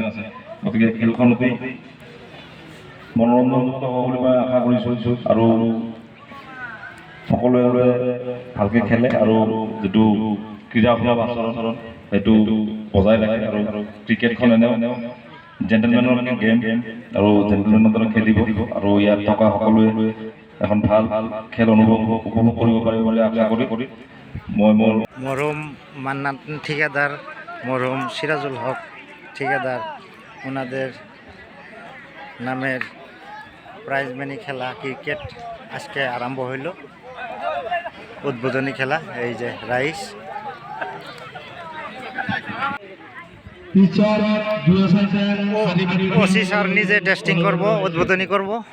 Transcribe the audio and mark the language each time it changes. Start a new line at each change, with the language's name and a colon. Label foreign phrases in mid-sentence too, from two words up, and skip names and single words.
Assamese: গতিকে খেলখন অতি মনোৰঞ্জনযুক্ত হ'ব বুলি মই আশা কৰিছোঁ আৰু সকলোৱে ভালকৈ খেলে আৰু যিটো ক্ৰীড়াসুলভ আচৰণ সেইটো বজাই ৰাখে। আৰু ক্ৰিকেটখন এনেও
English: gentlemen's game
Assamese: আৰু জেণ্টেলমেনৰ দৰে খেলিব আৰু ইয়াত থকা সকলোৱে এখন ভাল খেল উপভোগ কৰিব পাৰিব বুলি আশা কৰি মই মোৰ
Bangla: মরহুম মান্নান ঠিকাদার, মরহুম সিরাজুল হক ঠিকাদার, ওনাদের নামের
English: prize money
Bangla: খেলা ক্রিকেট আজকে আরম্ভ হইল। উদ্বোধনী খেলা, এই যে রাইস ওসি স্যার নিজে টেস্টিং করব, উদ্বোধনী করব।